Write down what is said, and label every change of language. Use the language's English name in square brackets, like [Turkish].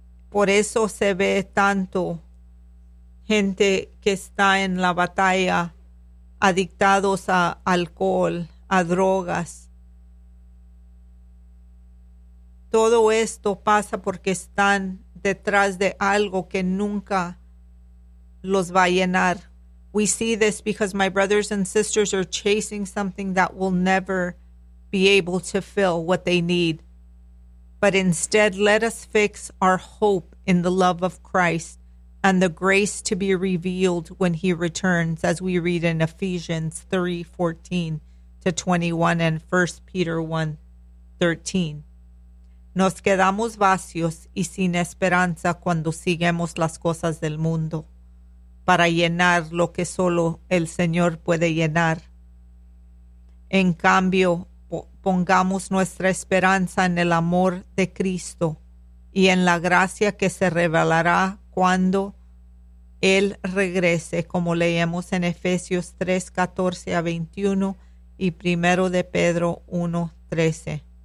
[Spanish] Por eso se ve tanto gente que está en la batalla, adictados a alcohol, a drogas. Todo esto pasa porque están detrás de algo que nunca los va a llenar. [English] We see this because my brothers and sisters are chasing something that will never be able to fill what they need. But instead, let us fix our hope in the love of Christ and the grace to be revealed when He returns, as we read in Ephesians 3:14-21 and 1 Peter 1:13. [Spanish] Nos quedamos vacíos y sin esperanza cuando seguimos las cosas del mundo para llenar lo que solo el Señor puede llenar. En cambio, pongamos nuestra esperanza en el amor de Cristo y en la gracia que se revelará cuando Él regrese, como leemos en Efesios 3:14-21 y 1 Pedro 1:13.